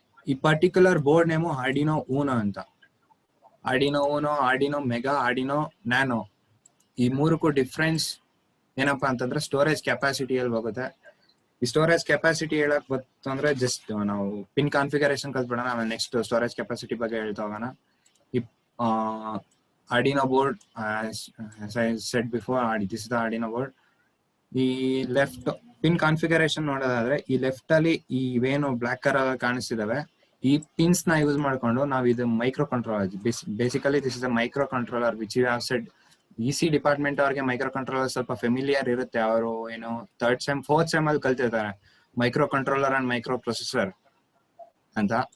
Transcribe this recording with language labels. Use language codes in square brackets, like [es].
[kn] ಈ particular board name Arduino ಊನೋ ಅಂತ. Arduino ಊನೋ, Arduino mega, Arduino nano, ಈ ಮೂರಕ್ಕೂ ಡಿಫ್ರೆನ್ಸ್ ಏನಪ್ಪಾ ಅಂತಂದ್ರೆ ಸ್ಟೋರೇಜ್ ಕೆಪಾಸಿಟಿಯಲ್ಲಿ ಹೋಗುತ್ತೆ. ಈ ಸ್ಟೋರೇಜ್ ಕೆಪಾಸಿಟಿ ಹೇಳಕ್ ಬಂತು ಅಂದ್ರೆ ಜಸ್ಟ್ ನಾವು ಪಿನ್ ಕಾನ್ಫಿಗರೇಷನ್ ಕಲ್ತ್ಬಿಡೋಣ, ಆಮೇಲೆ ನೆಕ್ಸ್ಟ್ ಸ್ಟೋರೇಜ್ ಕೆಪಾಸಿಟಿ ಬಗ್ಗೆ ಹೇಳ್ತಾ ಹೋಗೋಣ. [en] ಈ Arduino board, as I said before, this is the Arduino board. [kn] ಈ ಲೆಫ್ಟ್ ಪಿನ್ ಕಾನ್ಫಿಗರೇಷನ್ ನೋಡೋದಾದ್ರೆ ಈ ಲೆಫ್ಟ್ ಅಲ್ಲಿ ಇವೇನು ಬ್ಲಾಕ್ ಕಲರ್ ಕಾಣಿಸ್ತಿದಾವೆ ಈ ಪಿನ್ಸ್ ನ ಯೂಸ್ ಮಾಡ್ಕೊಂಡು ನಾವು ಇದು micro controller, [en] Basically this is a micro controller which you have said. [kn] EC department ಅವ್ರಿಗೆ ಮೈಕ್ರೋ ಕಂಟ್ರೋಲರ್ ಸ್ವಲ್ಪ ಫೆಮಿಲಿಯರ್ ಇರುತ್ತೆ, ಅವರು ಏನು 3rd ಸೆಮ್ 4th ಸೆಮ್ ಅಲ್ಲಿ ಕಲ್ತಿರ್ತಾರೆ micro controller and micro processor ಅಂತ.